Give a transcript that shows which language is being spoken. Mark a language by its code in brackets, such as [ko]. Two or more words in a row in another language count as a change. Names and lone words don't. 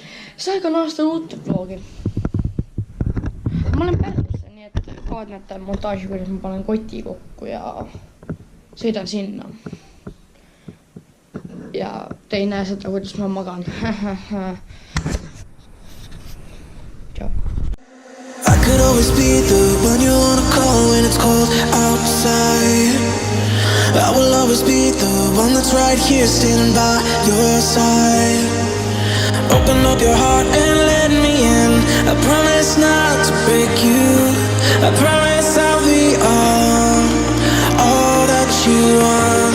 [et] See aeg on aasta uut vlogi. Ma olen Pärnusse, nii et kaadnete montaaži, kuidas ma panen koti kokku ja sõidan sinna. Ja te ei näe seda, kuidas ma magan. Tšau. [en] I could always be the one you wanna call when it's cold outside. I will always be the one that's right here standing by your side. Open up your heart and let me in. I promise not to break you. I promise I'll be all that you want.